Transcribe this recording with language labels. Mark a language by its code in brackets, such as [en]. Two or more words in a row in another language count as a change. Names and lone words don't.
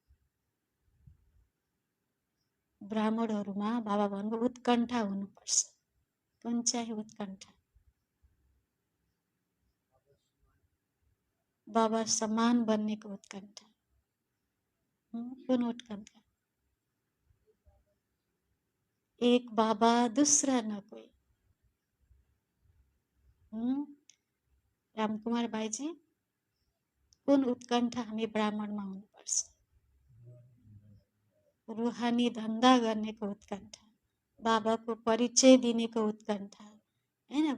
[ne] ब्राह्मणहरूमा बाबा भन्नुभयो उत्कण्ठा हुनुपर्छ। कुन चाहिँ उत्कण्ठा? बाबा समान बन्नेको उत्कण्ठा। कुन उत्कण्ठा? [hi] एक बाबा दूसरा न कोई। [ne] रामकुमार भाइजी, कुन उत्कण्ठा हामी ब्राह्मणमा हुनुपर्छ? रुहानी धन्दा गर्नेको उत्कण्ठा, बाबाको परिचय दिनेको उत्कण्ठा, हैन।